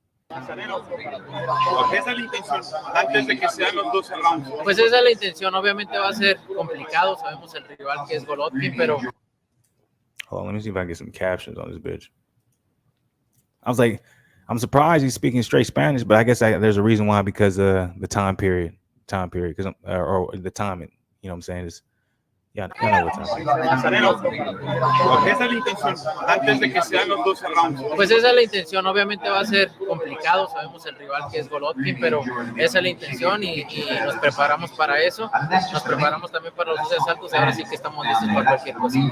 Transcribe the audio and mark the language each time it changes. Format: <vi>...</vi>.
<es>Esa es la intención, antes de que sean los 12 rounds. Pues esa es la intención. Obviamente va a ser complicado. Sabemos el rival que es Golovkin, pero...</es> <en>Hold on, let me see if I can get some captions on this bitch. I was like, I'm surprised he's speaking straight Spanish, but I guess there's a reason why, because the time period, because or the timing. You know what I'm saying? Is yeah, know what time.</en> <es>Esa es la intención, antes de que sean los 12 rounds. Pues esa es la intención. Obviamente va a ser complicado. Sabemos el rival que es Golovkin, pero esa es la intención y nos preparamos para eso. Nos preparamos también para los 12 asaltos y ahora sí que estamos listos para cualquier cosa.</es>